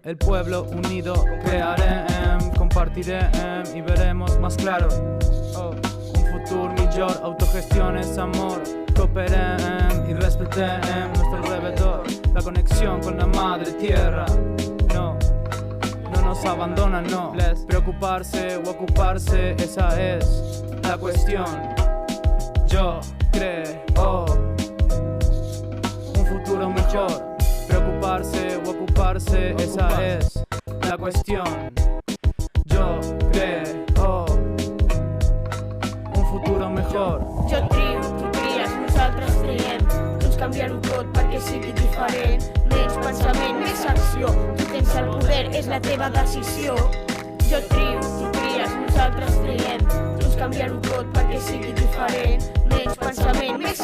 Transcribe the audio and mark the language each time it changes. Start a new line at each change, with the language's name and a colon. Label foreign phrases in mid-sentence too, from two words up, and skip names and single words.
Spanish: El pueblo unido
Catalan: crearem, compartirem
Spanish: y veremos más claro.
Catalan: Un futur millor,
Spanish: autogestión es amor. Cooperem y respetem nuestro alrededor. La conexión con la madre tierra. No nos abandonan, no. Les preocuparse o ocuparse, esa es la cuestión. Yo creo un futuro mejor. Preocuparse o ocuparse, esa es la cuestión. Yo creo un futuro mejor.
Catalan: Jo trio, tu tries, nosaltres triem. Tots canviar-ho tot perquè sigui diferent. Menys pensament, més acció. Tu tens el poder, és la teva decisió. Jo trio, tu tries, nosaltres triem. Tots canviar-ho tot perquè sigui diferent. Menys pensament, més acció.